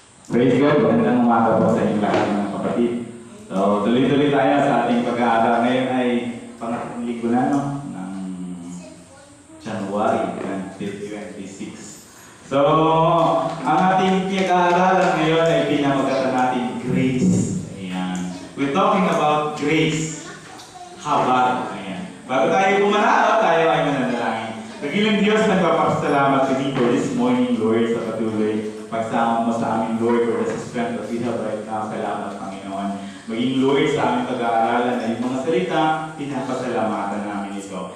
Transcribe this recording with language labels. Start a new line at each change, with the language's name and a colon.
Filipino: Praise God, magandang umaga po sa inyong lahat mga kapatid. So, tuloy-tuloy tayo sa ating pag-aaral. Ngayon ay pangatlong linggo na, no? Ng January 2026. So, ang ating pag-aaralan ngayon ay pinamagatan natin grace. Ayan.
English: We're talking about grace.
Filipino: Habag. Ayan. Bago tayo pumanalo, tayo ay mananalangin. Nagilang Diyos, nagpapasalamat sa
English: for this morning,
Filipino: Lord, sa patuloy pagsama mo sa amin, Lord,
English: for the strength that we have right now.
Filipino: Salamat, Panginoon. Maging, Lord, sa aming pag-aaralan na yung mga salita, pinapasalamatan namin ito.